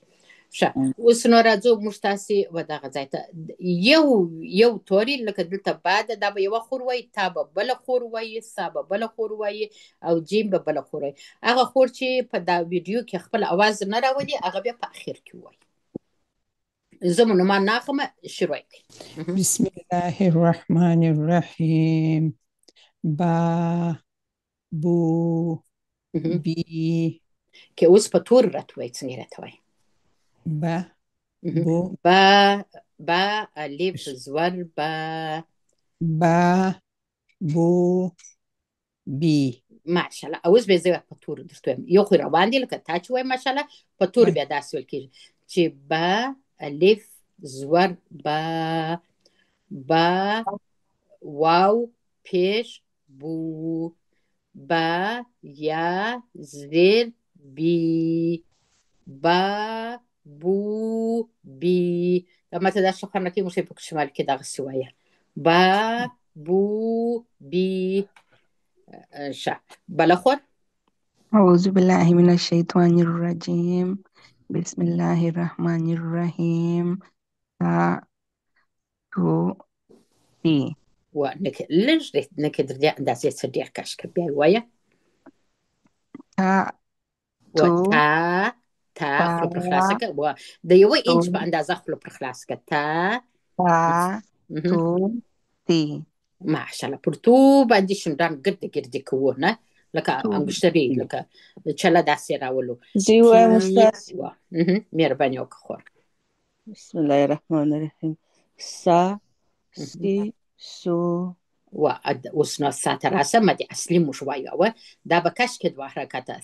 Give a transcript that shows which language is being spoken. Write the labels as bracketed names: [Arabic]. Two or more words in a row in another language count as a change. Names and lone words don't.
[Pashto] ښه اوس نو راځو موږ تاسې و دغه ځای ته یو توري لکه دلته بعد دا به یوه خور وایي، تا به بله خور وایي، سا به بله خور وایي، او جیم به بله خور وایي. هغه خور چې په دا ویډیو کې خپل اواز نه راولي هغه بیا په اخر کې وایي. زه مو نومان ناخلمه، شروع کړئ. [Arabic] بسم الله الرحمن الرحیم. با، بو، بی. [Pashto] که اوس په تور راته وایي، څنګه یې راته وایي؟ [Arabic] با، بو. [Pashto] با الف زور با. [Arabic] با، بو، بی. [Pashto] ماشاءالله. اوس به زه په تور درته وایم، یو خو روان دي لکه تا چې وایي ماشاءالله، په تور بیا داسې ویل کېږي چې با الف زور با واو پیش بو، با یا زیر بی، [Arabic] با بو بی. [Pashto] دا ماته دا ښه خوند راکوي، موږ په شمال کې دغسې وایه [Arabic] با بو بی. [Pashto] ښه بله خور. [Arabic] أعوذ بالله من الشيطان الرجيم بسم الله الرحمن الرحيم تا تو تي [Pashto] و لږ نکې اندازې څه ډېر کش که بیا یې وایه. [Arabic] تا و تو [Pashto] تا خوله پر خلاصه که، و د یوه انچ په اندازه خوله پر خلاصه که. تا [Arabic] تو تي. [Pashto] ماشاءالله. پر تو باندې شونډان ګرده ګرده کوو نه، لکه انګشتري، لکه چله داسې راولو. زه وایم استاد. مهرباني وکړه خور. [Arabic] بسم الله الرحمن الرحیم. سا سی سو. [Pashto] و اوس نو سا ته راسه، مد اصلي موږ وایو، دا به کش کې دوه حرکته.